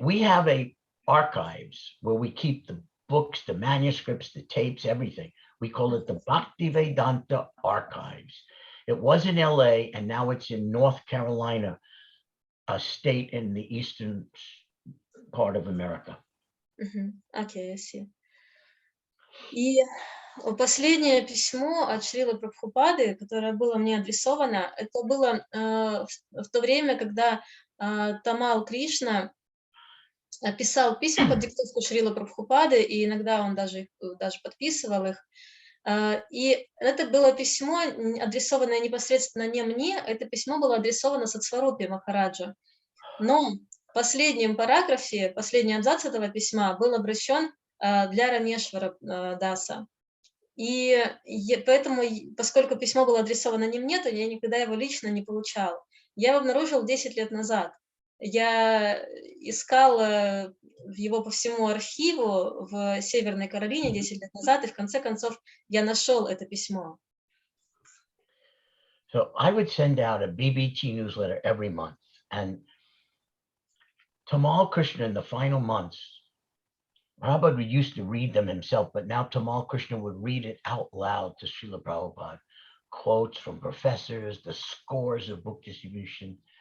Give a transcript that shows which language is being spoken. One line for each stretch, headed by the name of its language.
English: We have a archives where we keep the books, the manuscripts, the tapes, everything. We call it the Bhaktivedanta Archives. It was in LA and now it's in North Carolina, a state in the eastern part of America. Okay, I see.
Russian: И последнее письмо от Шрилы Прабхупады, которое было мне адресовано, это было в то время, когда Тамал Кришна писал письма под диктовку Шрилы Прабхупады, и иногда он даже подписывал их. И это было письмо, адресованное непосредственно не мне, это письмо было адресовано Сатсварупе Махараджу. Но в последнем параграфе, последний абзац этого письма был обращен для Рамешвара Даса. И поэтому, поскольку письмо было адресовано не мне, то я никогда его лично не получал. Я его обнаружил 10 лет назад. Я искал его по всему архиву в Северной Каролине 10 лет назад, и в конце концов я нашел это письмо.
English: So I would send out a BBT newsletter every month, and Tamal Krishna in the final months, Prabhupada used to read them himself, but now Tamal Krishna would read it out loud to Srila Prabhupada, quotes from professors, the scores of book distribution.